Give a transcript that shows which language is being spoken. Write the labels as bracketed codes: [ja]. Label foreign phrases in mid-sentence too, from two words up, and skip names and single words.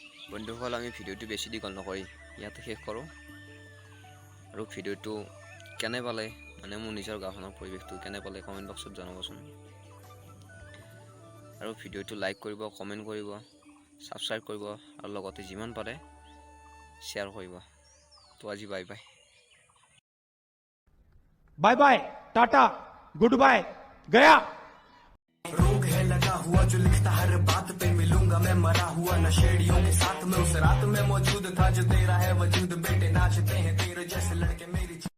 [as] বন্ধুসকল আমি ভিডিঅ'টো বেছি দীঘল নকৰি ইয়াতে শেষ কৰোঁ আৰু ভিডিঅ'টো কেনে পালে মানে মোৰ নিজৰ গাঁওখনৰ পৰিৱেশটো কেনে পালে কমেণ্ট বক্সত জনাবচোন আৰু ভিডিঅ'টো লাইক কৰিব কমেণ্ট কৰিব ছাবস্ক্ৰাইব কৰিব আৰু লগতে যিমান পাৰে শ্বেয়াৰ কৰিব তো আজি [en] bye bye bye bye tata good bye गया [hi] रोग है लगा हुआ जो लिखता हर बात पे मिलूंगा मैं मरा हुआ नशेड़ियों के साथ में उस रात में मौजूद था जो तेरा है वजूद बेटे नाचते हैं तेरे जैसे लड़के मेरी